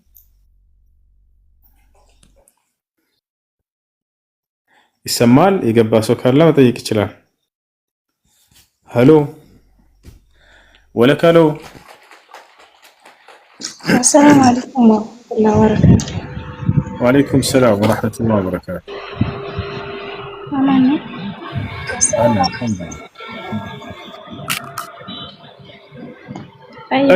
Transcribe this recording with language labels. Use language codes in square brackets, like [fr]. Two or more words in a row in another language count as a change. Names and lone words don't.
[am] ይሰማል። የገባ ሰው ካለ መጠየቅ ይችላል። ሄሎ ወለካ ሄሎ። [ar] السلام عليكم ورحمة الله وبركاته. وعليكم السلام ورحمة الله وبركاته. أمانة. أنا الحمد لله. أي